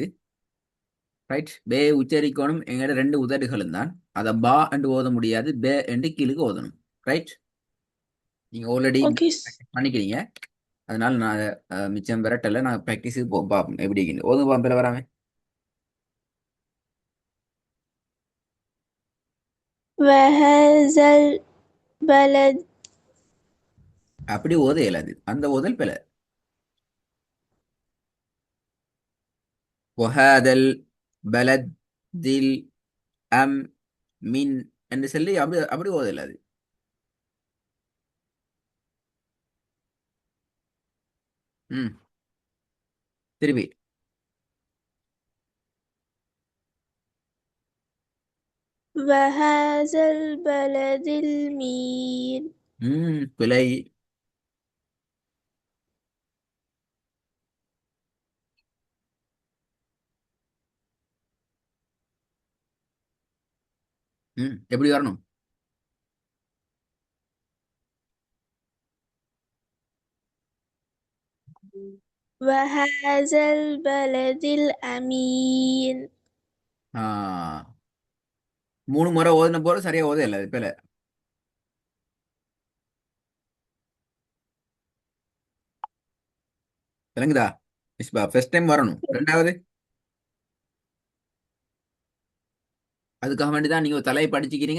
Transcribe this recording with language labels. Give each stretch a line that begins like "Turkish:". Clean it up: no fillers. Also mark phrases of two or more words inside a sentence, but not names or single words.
Tamil: ரைட். பே உச்சரிக்கணும். எங்கட ரெண்டு உதடுகளும் தான். அதை பா என்று ஓத முடியாது. பே என்று கீழுக்கு ஓதணும். ரைட். நீங்க ஆல்ரெடி ஓகே. பண்ணிக்கிறீங்க. அதனால நான் மிச்சம் விரட்டல. நான் ப்ராக்டிஸுக்கு போ பார்ப்போம் எப்படி இருக்குன்னு. ஓதுங்க பாம்பில் வராம.
Arabic: وهذا البلد
Tamil: அப்படி ஓத இயலாது. அந்த ஓதல் பிழை.
Arabic: وهذا البلد الأمين
Tamil: என்று சொல்லி அப்படி அப்படி ஓத இயலாது. ம். திருப்பி.
Arabic: وهذا البلد المين
Tamil: பிழை. எப்படி வரணும்?
Arabic: وهذا البلد الأمين
Tamil: ஆ, 3 முறை ஓதுன போல சரியா ஓத இயலாது பிழை. விளங்குதா? மிஸ்பா
English: first time
Tamil: வரணும். ரெண்டாவது அதுக்காக வேண்டி தான் நீங்க ஒரு தலையை படிச்சுக்கிறீங்க.